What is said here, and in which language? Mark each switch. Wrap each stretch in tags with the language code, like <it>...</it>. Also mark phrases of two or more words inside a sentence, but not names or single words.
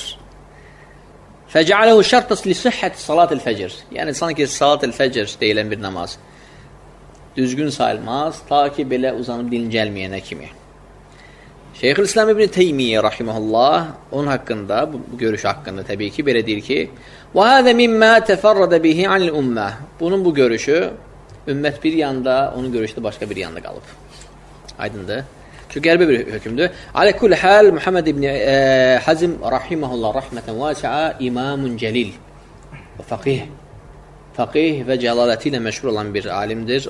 <ar>فجعله شرطا لصحة صلاة الفجر.</ar> <az>Yəni, sanki</az> <ar>صلاة الفجر</ar> <az>deyilən bir namaz düzgün sayılmaz, ta ki, belə uzanıb dincəlməyənə kimi. Şeyxülislam İbn Teymiyyə rahiməhullah, onun haqqında, bu görüş haqqında təbii ki, belə deyir ki,</az> <ar>وَهَذَا مِمَّا تَفَرَّدَ بِهِ عَنِ الْأُمَّةِ.</ar> <az>Bunun bu görüşü, ümmət bir yanda, onun görüşü də başqa bir yanda qalıb. Aydındır. Çünki qəribə bir hökümdür.</az> <ar>على كل حال محمد ابن حزم رحمه الله رحمة واسعة إمام جليل وفقيه.</ar> <az>Faqih və cəlaləti ilə məşhur olan bir alimdir.</az>